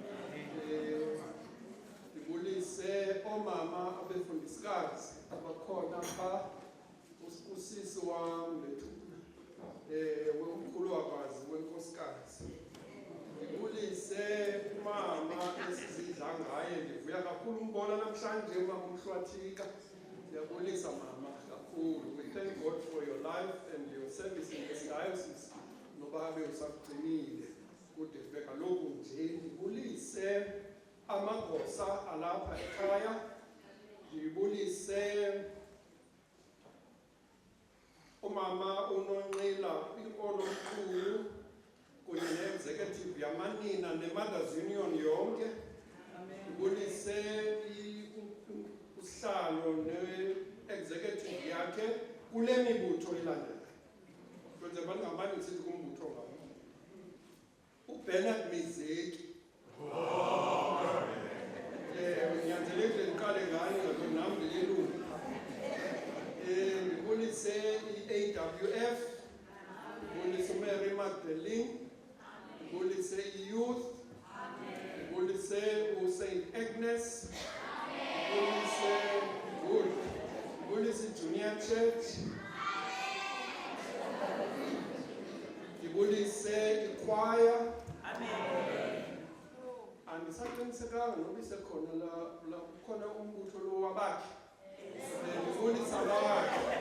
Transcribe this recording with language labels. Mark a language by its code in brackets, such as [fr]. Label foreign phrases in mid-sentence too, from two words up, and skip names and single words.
[zu] Ngibulise omama abefundisikazi abakhona pha, usisi wami womkhulu wakwazi wenkosikazi. Ngibulise umama esizidla ngaye, ndivuya kakhulu umbona namhlanje umama uMhlwathika. Ngiyabulisa mama kakhulu. [en] We thank God for your life and your service in this diocese. [xh] Nobabe usagcinile kude kube kaloku nje. [zu] Ngibulise amagosa alapha ekhaya. Ngibulise umama uNonqila inkolo mkhulu kunye ne-executive yamanina ne-Mothers Union yonke. Ngibulise usihlalo ne-executive yakhe kule mibutho ilandelayo. Kwenze abantu ngabani ngisithi kumbutho ngabo. uBernard Mizeki. Ngiyanzelekile ngiqale ngani ngoba nami ngilelungu. Ngibulise i-AWF, ngibulise uMary Magdalene, ngibulise i-youth, ngibulise uSaint Agnes, ngibulise i-Junior Church, ngibulise i-choir. Angisaqinisekanga noba isekhona la khona umbutho lo wabakhe. Ngibulisa abakhe.